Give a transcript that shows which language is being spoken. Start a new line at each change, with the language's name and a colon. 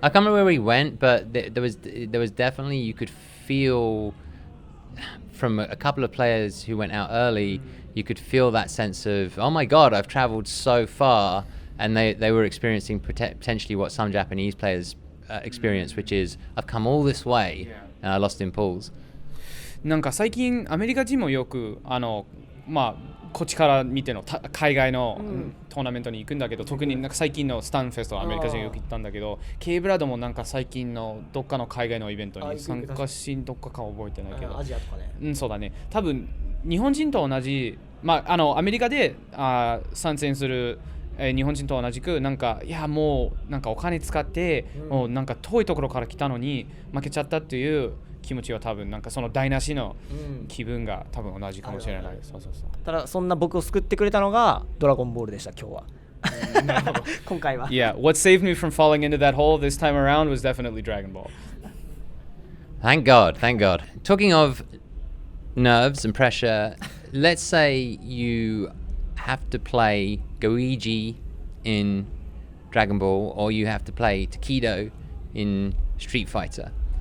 English: I can't remember where he went, but there was definitely, you could feel from a couple of players who went out early, you could feel that sense of, oh my God, I've traveled so far. And they were experiencing potentially what some Japanese players experience, which is, I've come all this way and I lost in pools.
Japanese: なんか最近アメリカ人もよくまあこっちから見ての海外のトーナメントに行くんだけど、特になんか最近のスタンフェストはアメリカ人よく行ったんだけど、K ブラッドもなんか最近のどっかの海外のイベントに参加し、どっかか覚えてないけど、アジアとかね。そうだね。多分日本人と同じ、まあアメリカで参戦する日本人と同じくなんかいやもうなんかお金使って、もうなんか遠いところから来たのに負けちゃったっていう気持ちは多分なんかその台無しの気分が多分同じかもしれない。そうそうそう。ただそんな僕を救ってくれたのがドラゴンボールでした今日は。なるほど。今回は。
English: Yeah, what saved me from falling into that hole this time around was definitely Dragon Ball. Thank God, thank God. Talking of nerves and pressure, let's say you have to play Goiji in Dragon Ball, or you have to play Tokido in Street Fighter.